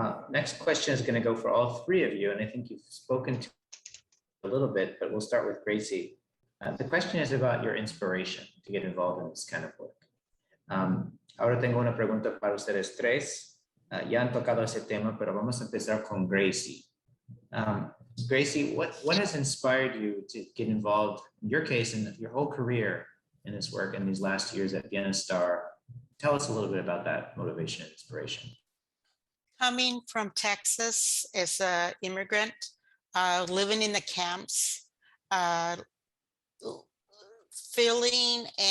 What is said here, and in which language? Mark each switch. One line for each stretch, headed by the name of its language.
English: Next question is going to go for all three of you, and I think you've spoken to a little bit, but we'll start with Gracie. The question is about your inspiration to get involved in this kind of work.
Spanish: Ahora tengo una pregunta para ustedes tres. Ya han tocado ese tema, pero vamos a empezar con Gracie.
English: Gracie, what has inspired you to get involved, in your case, in your whole career in this work in these last years at Bienestar? Tell us a little bit about that motivation and inspiration. Coming from Texas as an immigrant, living in the camps, feeling